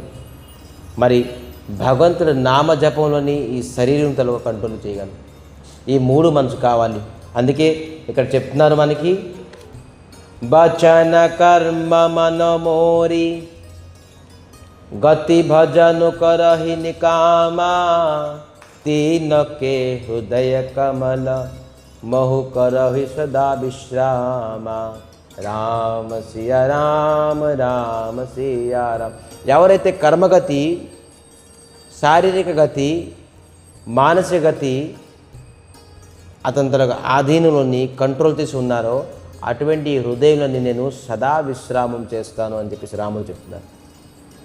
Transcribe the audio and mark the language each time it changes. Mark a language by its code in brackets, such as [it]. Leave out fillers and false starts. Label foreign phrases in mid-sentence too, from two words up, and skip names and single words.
[te] మరి భగవంతుడి నామ జపంలోని ఈ శరీరంతో కంట్రోల్ చేయగలం. ఈ 3 మనసు కావాలి. అందుకే ఇక్కడ చెప్తున్నారు మనకి, [awa] बचन कर्म मन मोरि गति भजनु करहि निकामा तीन के हृदय कमल महु करहि सदा विश्रामा राम सिय राम राम सिय राम. [te] ఎవరైతే కర్మగతి, శారీరక గతి, మానసిక గతి అతని తన ఆధీనంలోని కంట్రోల్ చేసి ఉన్నారో అటువంటి హృదయంలోని నేను సదా విశ్రామం చేస్తాను అని చెప్పేసి రాముడు చెప్తున్నారు.